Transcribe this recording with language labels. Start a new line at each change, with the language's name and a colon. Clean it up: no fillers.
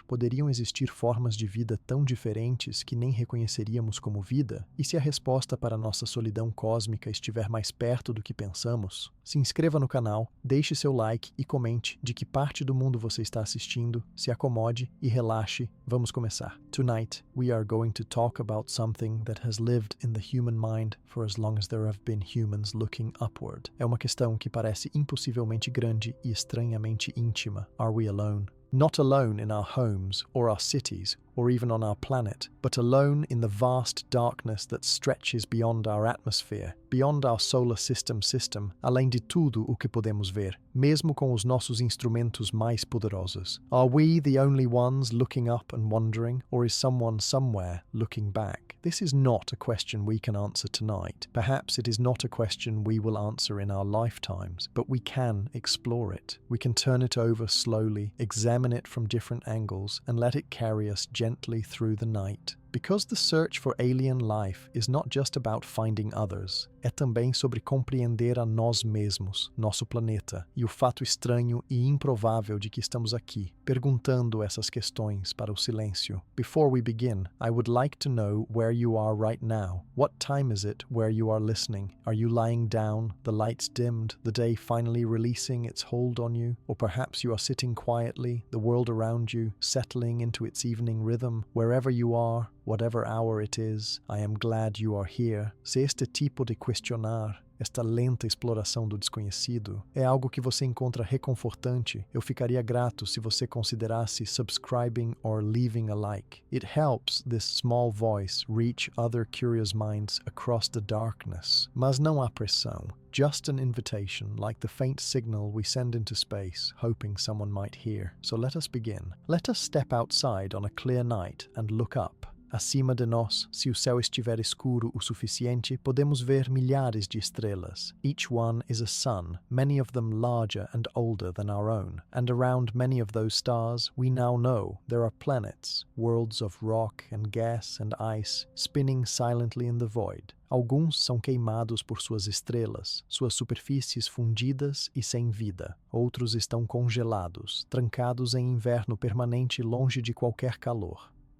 Portuguese: Poderiam existir formas de vida tão diferentes que nem reconheceríamos como vida? E se a resposta para nossa solidão cósmica estiver mais perto do que pensamos? Se inscreva no canal, deixe seu like e comente de que parte do mundo você está assistindo, se acomode e relaxe, vamos começar.
English: Tonight, we are going to talk about something that has lived in the human mind for as long as there have been humans looking upward.
Portuguese: É uma questão que parece impossivelmente grande e estranhamente íntima.
English: Are we alone? Not alone in our homes or our cities or even on our planet, but alone in the vast darkness that stretches beyond our atmosphere, beyond our solar system,
Portuguese: além de tudo o que podemos ver, mesmo com os nossos instrumentos mais poderosos.
English: Are we the only ones looking up and wondering, or is someone somewhere looking back? This is not a question we can answer tonight. Perhaps it is not a question we will answer in our lifetimes, but we can explore it. We can turn it over slowly, examine it from different angles, and let it carry us gently through the night. Because the search for alien life is not just about finding others,
Portuguese: é também sobre compreender a nós mesmos, nosso planeta, e o fato estranho e improvável de que estamos aqui, perguntando essas questões para o silêncio.
English: Before we begin, I would like to know where you are right now. What time is it where you are listening? Are you lying down, the lights dimmed, the day finally releasing its hold on you? Or perhaps you are sitting quietly, the world around you settling into its evening rhythm. Wherever you are, whatever hour it is, I am glad you are here.
Portuguese: Se este tipo de questionar, esta lenta exploração do desconhecido, é algo que você encontra reconfortante, eu ficaria grato se você considerasse
English: subscribing or leaving a like. It helps this small voice reach other curious minds across the darkness.
Portuguese: Mas não há pressão.
English: Just an invitation, like the faint signal we send into space, hoping someone might hear. So let us begin. Let us step outside on a clear night and look up.
Portuguese: Acima de nós, se o céu estiver escuro o suficiente, podemos ver milhares de estrelas.
English: Each one is a sun, many of them larger and older than our own. And around many of those stars, we now know there are planets, worlds of rock and gas and ice, spinning silently in the void.
Portuguese: Alguns são queimados por suas estrelas, suas superfícies fundidas e sem vida. Outros estão congelados, trancados em inverno permanente longe de qualquer calor.